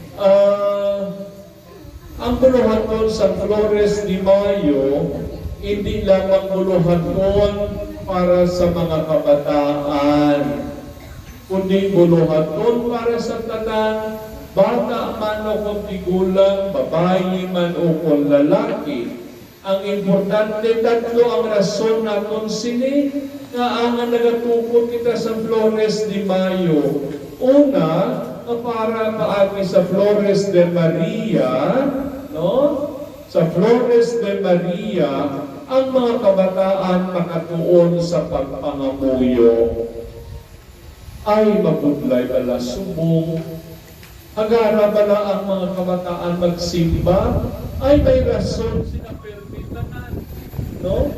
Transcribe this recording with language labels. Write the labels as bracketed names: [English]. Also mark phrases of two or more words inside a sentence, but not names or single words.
[Hiligaynon] Ang buluhaton sa Flores de Mayo, hindi lang ang buluhaton para sa mga kabataan, kundi buluhaton para sa tanan, bata man o kung tigulang, babae man o kung lalaki. Ang importante, tatlo ang rason naton sini nga ang nagatukod kita sa Flores de Mayo. Una, para paagi sa Flores de Maria, no? Sa Flores de Maria, ang mga kabataan makatuon sa pagpangamuyo ay mabudlay bala subong. Agara bala ang mga kabataan magsimba, ay may rason sila permitanan, no?